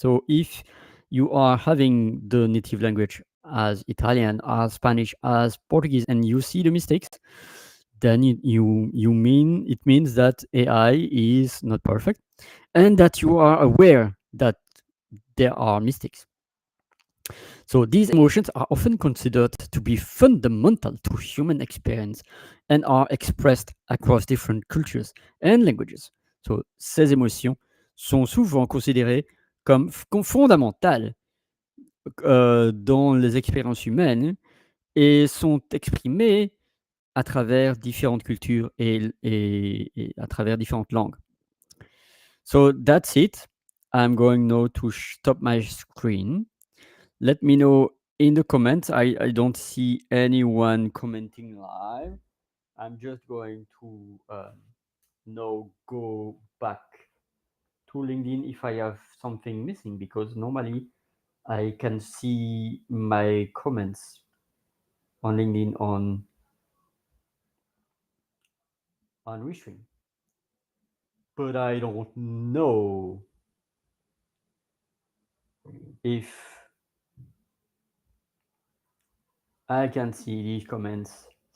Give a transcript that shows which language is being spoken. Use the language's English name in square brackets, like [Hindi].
[English] So if you are having the native language as Italian, as Spanish, as Portuguese, and you see the mistakes, then you mean it means that AI is not perfect and that you are aware that there are mistakes. So these emotions are often considered to be fundamental to human experience and are expressed across different cultures and languages. [French] So ces émotions sont souvent considérées comme fondamentales dans les expériences humaines et sont exprimées à travers différentes cultures et à travers différentes langues. [English] So that's it. I'm going now to stop my screen. Let me know in the comments. I don't see anyone commenting live. I'm just going to now go back to LinkedIn if I have something missing because normally I can see my comments on LinkedIn on Restream, but I don't know if I can see these comments.